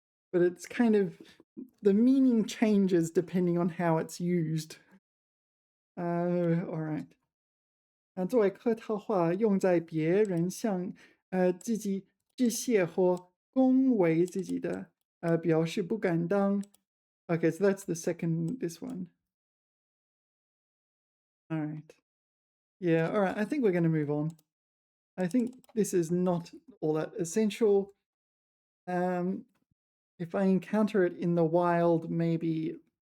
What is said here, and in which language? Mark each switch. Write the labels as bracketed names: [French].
[English] But it's kind of the meaning changes depending on how it's used. All right. [Chinese] 作为客套话，用在别人向自己致谢或恭维自己的，表示不敢当。 [English] Okay, so that's the second, this one. All right. Yeah, all right. I think we're going to move on. I think this is not all that essential. If I encounter it in the wild, maybe...